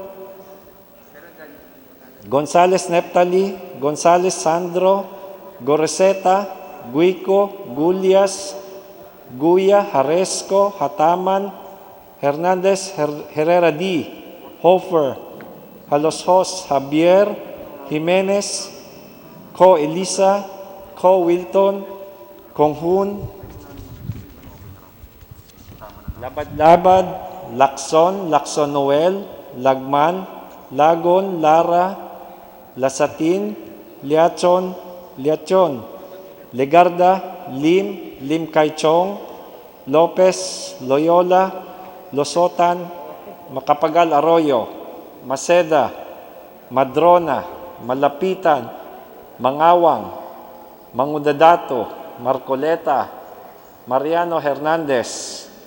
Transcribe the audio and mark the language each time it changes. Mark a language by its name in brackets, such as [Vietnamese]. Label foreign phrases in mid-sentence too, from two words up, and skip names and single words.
[English] Gonzales Neptali, Gonzales Sandro, Goreseta, Guico, Gulias, Guya, Haresco, Hataman, Hernandez, Herrera D, Hofer, Haloshos, Javier, Jimenez, Co Elisa, Co Wilton, Konghun, Labad-Labad, Lacson, Lacson Noel, Lagman, Lagon, Lara, Lasatin, Liachon, Liachon, Legarda, Lim Kaichong, Lopez, Loyola, Losotan, Macapagal Arroyo, Maceda, Madrona, Malapitan, Mangawang, Mangudadato, Marcoleta, Mariano Hernandez,